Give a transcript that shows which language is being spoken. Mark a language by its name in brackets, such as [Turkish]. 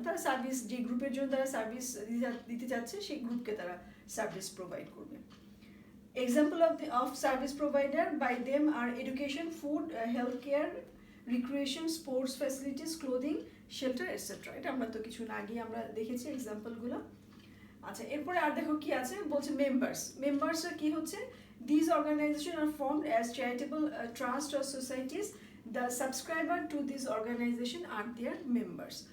[Bangla] তারা সার্ভিস, যে গ্রুপের জন্য তারা সার্ভিস দিতে যাচ্ছে সেই গ্রুপকে তারা সার্ভিস প্রোভাইড করবে। [English] Example of service provider by them are education, food, healthcare, recreation, sports facilities, clothing, shelter, etc. [Bangla] এটা আমরা তো কিছু আগে আমরা দেখেছি এক্সাম্পলগুলো। আচ্ছা, এরপরে আর দেখো কি আছে, বলছে মেম্বার্সরা কি হচ্ছে, [English] these organizations are formed as charitable trust or societies. The subscriber to this organization are their members.